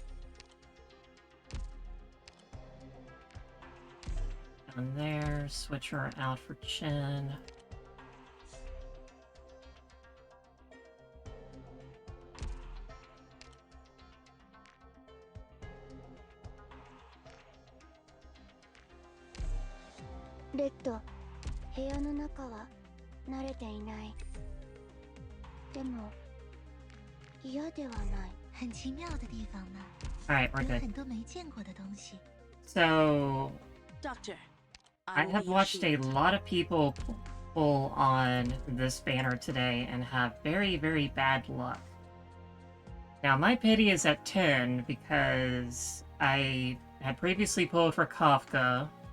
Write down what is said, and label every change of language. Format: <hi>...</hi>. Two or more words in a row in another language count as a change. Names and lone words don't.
<en>Down there, switch her out for Chin. Red,</en> <ja>部屋の中は慣れていない。でも嫌ではない。</ja> <zh>很奇妙的地方呢。</zh> <en>Alright, we're</en> <zh>有</zh> <en>good.</en> <zh>很多没见过的东西。</zh> <en>So, Doctor, I have watched a lot of people pull on this banner today and have very, very bad luck. Now, my pity is at 10 because I had previously pulled for Kafka.</en>